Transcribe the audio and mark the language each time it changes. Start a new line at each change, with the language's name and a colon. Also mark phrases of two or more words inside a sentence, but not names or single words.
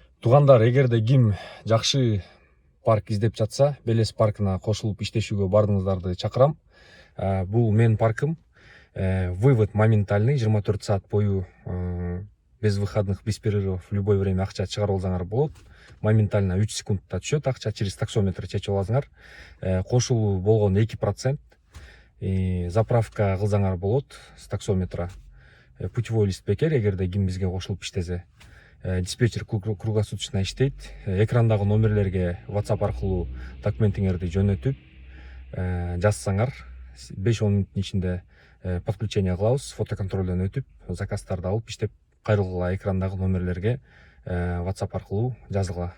Kyrgyz: Туугандар, эгерде ким жакшы парк издеп жатса, Белес паркына кошулуп иштешүүгө бардыңыздарды чакырам. Бул менин паркым.
Russian: Вывод моментальный,
Kyrgyz: 24 саат бою
Russian: без выходных, без перерывов, в любое время
Kyrgyz: акча чыгарып алсаңар болот. Моментально 3 секундта түшөт акча,
Russian: через таксометр
Kyrgyz: чечип аласыңар. Кошулуу болгон 2%. Заправка кылсаңар болот
Russian: с таксометра. Путевой лист
Kyrgyz: бекер, эгерде ким бизге кошулуп иштесе.
Russian: Диспетчер круглосуточно
Kyrgyz: иштейт. Экрандагы номерлерге WhatsApp аркылуу документиңерди жөнөтүп жазсаңар, 5-10 мүнөттүн ичинде подключение кылабыз, фотоконтролдон өтүп, заказдарды алып иштеп кайрылгыла экрандагы номерлерге WhatsApp аркылуу жазгыла.